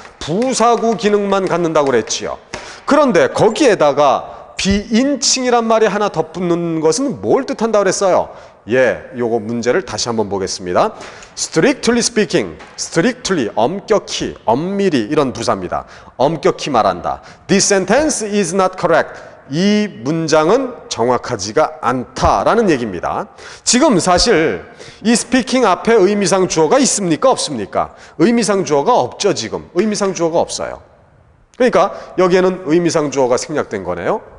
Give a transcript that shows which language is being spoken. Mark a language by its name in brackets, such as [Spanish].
[Korean] 부사구 기능만 갖는다고 그랬지요. 그런데 거기에다가 비인칭이란 말이 하나 덧붙는 것은 뭘 뜻한다고 그랬어요? 예, 요거 문제를 다시 한번 보겠습니다. [English] strictly speaking, [Korean] strictly, 엄격히, 엄밀히 이런 부사입니다. 엄격히 말한다. [English] This sentence is not correct. [Korean] 이 문장은 정확하지가 않다라는 얘기입니다. 지금 사실 이 speaking 앞에 의미상 주어가 있습니까? 없습니까? 의미상 주어가 없죠, 지금. 의미상 주어가 없어요. 그러니까 여기에는 의미상 주어가 생략된 거네요.